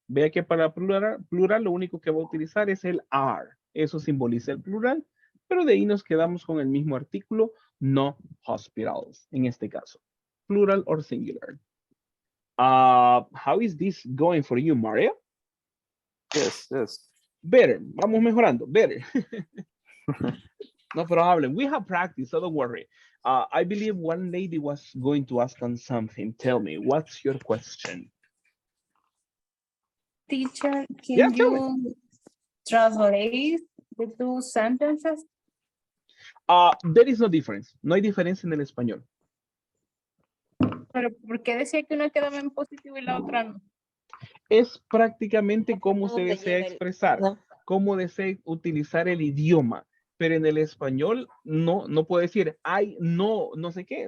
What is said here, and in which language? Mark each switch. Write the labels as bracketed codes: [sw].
[es] Vea que para plural lo único que va a utilizar es el are. Eso simboliza el plural, pero de ahí nos quedamos con el mismo artículo, no hospitals, en este caso. [en] Plural or singular. How is this going for you, Maria? Yes. Better. [es] Vamos mejorando. [en] Better. No problem. We have practice, so don't worry. I believe one lady was going to ask on something. Tell me, what's your question? Teacher, can you translate the two sentences? There is no difference. [es] No hay diferencia en el español. Pero ¿por qué decía que una quedaba en positivo y la otra no? Es prácticamente cómo se desea expresar, cómo desea utilizar el idioma. Pero en el español no puedo decir, ay, no sé qué.